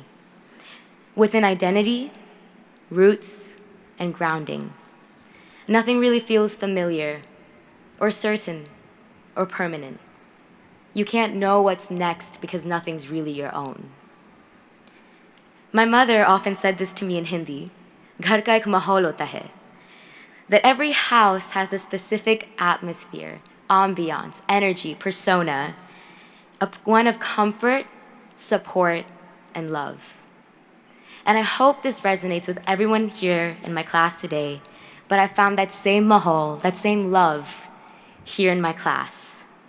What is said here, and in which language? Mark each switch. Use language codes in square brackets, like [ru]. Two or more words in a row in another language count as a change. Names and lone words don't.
[en] Within identity, roots, and grounding, nothing really feels familiar, or certain, or permanent. You can't know what's next because nothing's really your own. My mother often said this to me in Hindi, [hi] "घर का एक माहौल होता है," [en] that every house has a specific atmosphere, ambiance, energy, persona, one of comfort, support, and love. And I hope this resonates with everyone here in my class today, but I found that same mahol, that same love, here in my class.